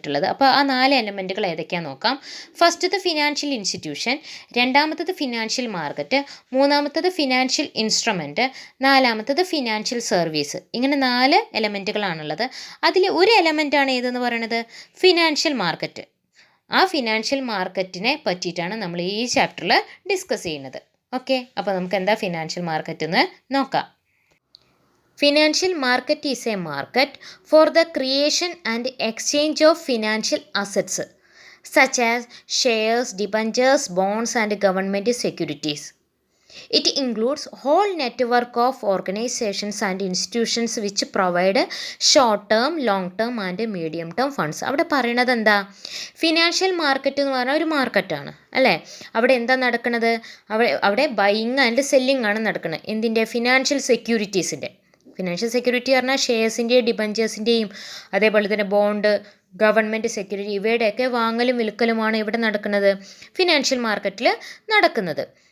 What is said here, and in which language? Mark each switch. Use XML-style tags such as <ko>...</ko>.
<ml>അപ്പോൾ ആ 4 എലമെൻറ്റുകൾ ഏതൊക്കെയാണെന്ന് നോക്കാം. ഫസ്റ്റത്തെ ഫിനാൻഷ്യൽ ഇൻസ്റ്റിറ്റ്യൂഷൻ, രണ്ടാമത്തത് ഫിനാൻഷ്യൽ മാർക്കറ്റ്, മൂന്നാമത്തത് ഫിനാൻഷ്യൽ ഇൻസ്ട്രുമെൻറ്റ്, നാലാമത്തത് ഫിനാൻഷ്യൽ സർവീസ്. ഇങ്ങനെ 4 എലമെൻറ്റുകളാണുള്ളത്. അതിൽ ഒരു എലമെൻറ്റാണ് ഏതെന്ന് പറയുന്നത് ഫിനാൻഷ്യൽ മാർക്കറ്റ്. ആ ഫിനാൻഷ്യൽ മാർക്കറ്റിനെ പറ്റിയിട്ടാണ് നമ്മൾ ഈ ചാപ്റ്ററിൽ ഡിസ്കസ് ചെയ്യുന്നത്. ഓക്കെ, അപ്പോൾ നമുക്ക് എന്താ ഫിനാൻഷ്യൽ മാർക്കറ്റ് എന്ന് നോക്കാം.</ml> <en>Financial market is a market for the creation and exchange of financial assets such as shares, debentures, bonds and government securities. It includes whole network of organizations and institutions which provide short-term, long-term and medium-term funds.</en> <ml>അവിടെ പറയുന്നത് എന്താ? Financial market എന്ന് പറഞ്ഞാൽ ഒരു മാർക്കറ്റാണ് അല്ലേ? അവിടെ എന്താ നടക്കുന്നത്? അവിടെ ബൈയിങ് ആൻഡ് സെല്ലിംഗ് ആണ് നടക്കുന്നത്. എന്തിൻ്റെ? ഫിനാൻഷ്യൽ സെക്യൂരിറ്റീസിൻ്റെ. ഫിനാൻഷ്യൽ സെക്യൂരിറ്റി പറഞ്ഞാൽ ഷെയർസിൻ്റെയും ഡിബഞ്ചേഴ്സിൻ്റെയും അതേപോലെ തന്നെ ബോണ്ട്, ഗവൺമെൻറ് സെക്യൂരിറ്റി, ഇവയുടെയൊക്കെ വാങ്ങലും വിൽക്കലുമാണ് ഇവിടെ നടക്കുന്നത്, ഫിനാൻഷ്യൽ മാർക്കറ്റിൽ നടക്കുന്നത്.</ml>